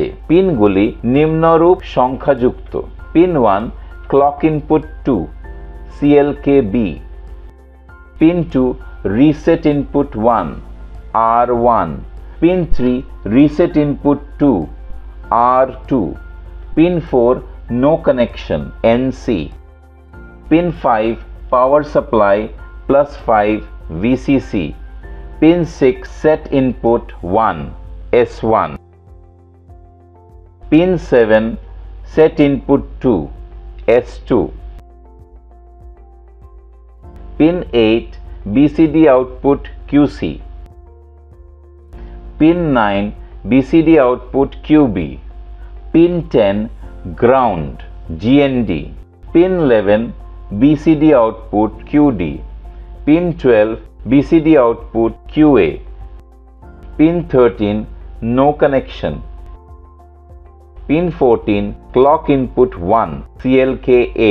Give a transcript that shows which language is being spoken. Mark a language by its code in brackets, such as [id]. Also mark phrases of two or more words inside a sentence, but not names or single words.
[bn] পিনগুলি নিম্নরূপ সংখ্যাযুক্ত। [en] pin 1 clock input 2 CLKB, pin 2 reset input 1 R1, pin 3 reset input 2 R2, pin 4 no connection NC, pin 5 power supply +5 VCC, pin 6 set input 1 S1, পিন 7 set input 2 S2, pin 8 BCD output QC, pin 9 BCD output QB, pin 10 ground GND, pin 11 BCD output QD, pin 12 BCD output QA, pin 13 no connection, pin 14 clock input 1 CLKA।